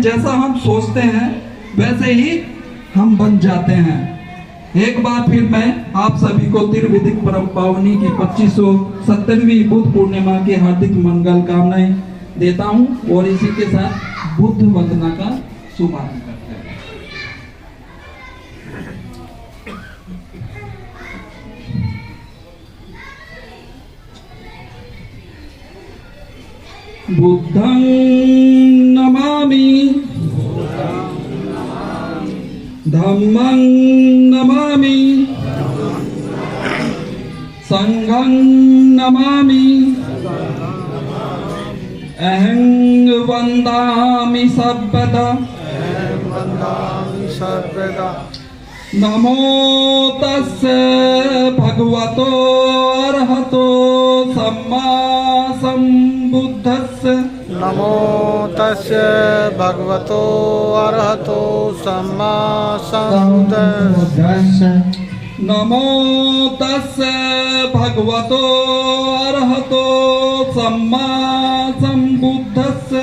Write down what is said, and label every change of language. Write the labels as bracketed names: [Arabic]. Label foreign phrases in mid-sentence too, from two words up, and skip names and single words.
[Hindi] जैसा हम सोचते हैं वैसे ही हम बन जाते हैं। एक बार फिर मैं आप सभी को त्रिविधिक परम पावनी की 2570वीं बुद्ध पूर्णिमा की हार्दिक मंगल कामनाएं देता हूं और इसी के साथ बुद्ध वंदना का शुभारंभ करते हैं। [Pali] बुद्धं नमामि, धम्मं नमामि, संघं नमामि, अहं वन्दामि सर्वदा। नमो तस्से भगवतो अरहतो सम्मा सम्बुद्धस्से। नमो तस्से भगवतो अरहतो सम्मा सम्बुद्धस्से। नमो तस्से भगवतो अरहतो सम्मा सम्बुद्धस्से।